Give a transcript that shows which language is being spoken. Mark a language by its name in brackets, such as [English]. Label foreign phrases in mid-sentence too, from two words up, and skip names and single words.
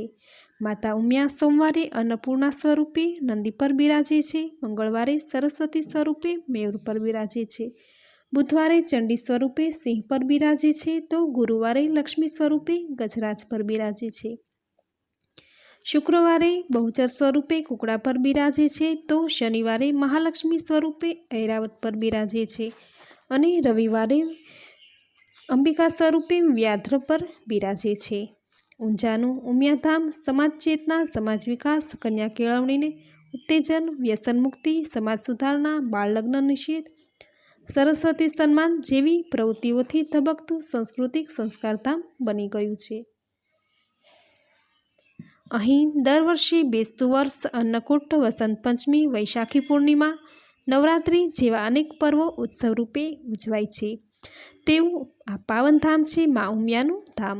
[Gujarati] માતા ઉમિયા સોમવારે અન્નપૂર્ણા સ્વરૂપે નંદી પર બિરાજે છે, મંગળવારે સરસ્વતી સ્વરૂપે મયૂર પર બિરાજે છે, બુધવારે ચંડી સ્વરૂપે સિંહ પર બિરાજે છે, તો ગુરુવારે લક્ષ્મી સ્વરૂપે ગજરાજ પર બિરાજે છે, શુક્રવારે બહુચર સ્વરૂપે કૂકડા પર બિરાજે છે, તો શનિવારે મહાલક્ષ્મી સ્વરૂપે ઐરાવત પર બિરાજે છે અને રવિવારે અંબિકા સ્વરૂપે વ્યાઘ્ર પર બિરાજે છે। ઊંઝાનું ઉમિયાધામ સમાજ ચેતના, સમાજ વિકાસ, કન્યા કેળવણીને ઉત્તેજન, વ્યસન મુક્તિ, સમાજ સુધારણા, બાળ લગ્ન નિષેધ, સરસ્વતી સન્માન જેવી પ્રવૃત્તિઓથી ધબકતું સાંસ્કૃતિક સંસ્કારધામ બની ગયું છે। અહીં દર વર્ષે બેસતું વર્ષ, અન્નકૂટ, વસંત પંચમી, વૈશાખી પૂર્ણિમા, નવરાત્રિ જેવા અનેક પર્વો ઉત્સવ રૂપે ઉજવાય છે। તેવું આ પાવન ધામ છે મા ઉમિયાનું ધામ।